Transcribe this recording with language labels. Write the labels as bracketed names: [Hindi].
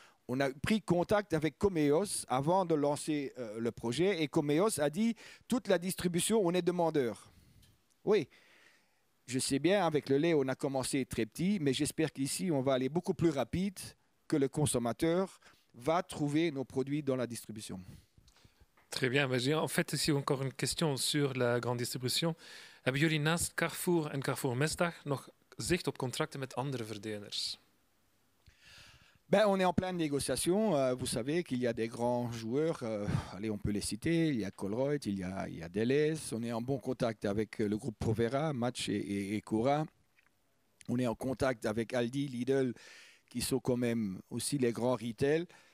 [French] On a pris contact avec Comeos avant de lancer le projet. Et Comeos a dit, toute la distribution, on est demandeur. Oui, je sais bien, avec le lait, on a commencé très petit. Mais j'espère qu'ici, on va aller beaucoup plus rapide, que le consommateur va trouver nos produits dans la distribution. Très bien. J'ai en fait ici encore une question sur la grande distribution. [Dutch] Hebben jullie naast Carrefour en Carrefour Mesdag nog zicht op contracten met andere verdelers? [French] Ben, on est en pleine négociation. Vous savez qu'il y a des grands joueurs. Allez, on peut les citer. Il y a Colruyt, il y a Deleuze. On est en bon contact avec le groupe Provera, Match et Cora. On est en contact avec Aldi, Lidl, qui sont quand même aussi les grands retail.